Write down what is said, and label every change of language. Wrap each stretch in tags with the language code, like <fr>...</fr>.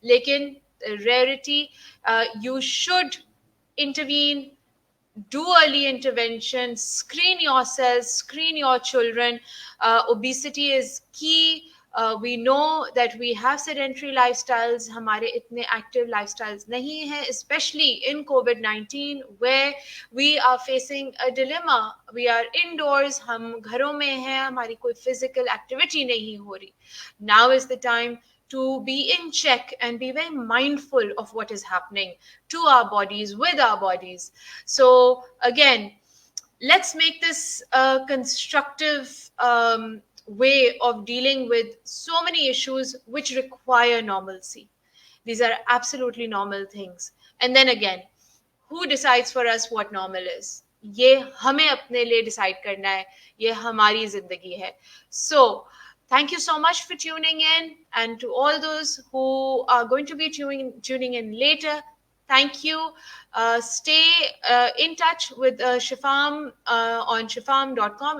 <ur>Lekin</ur> <en>rarity, you should intervene, do early intervention, screen yourself, screen your children. Obesity is key. We know that we have sedentary lifestyles.</en> <ur>ہمارے اتنے</ur> <en>active lifestyles</en> <ur>نہیں ہیں,</ur> <en>especially in COVID-19, where we are facing a dilemma. We are indoors,</en> <ur>ہم گھروں میں ہیں, ہماری کوئی</ur> <en>physical activity</en> <ur>نہیں ہو رہی.</ur> <en>Now is the time to be in check and be very mindful of what is happening to our bodies, with our bodies. So again, let's make this a constructive way of dealing with so many issues which require normalcy. These are absolutely normal things. And then again, who decides for us what normal is?</en> <ur>یہ ہمیں اپنے لیے decide کرنا ہے, یہ ہماری زندگی ہے.</ur> <en>So thank you so much for tuning in, and to all those who are going to be tuning in later, thank you. Stay in touch with Shifam on shifam.com.</en>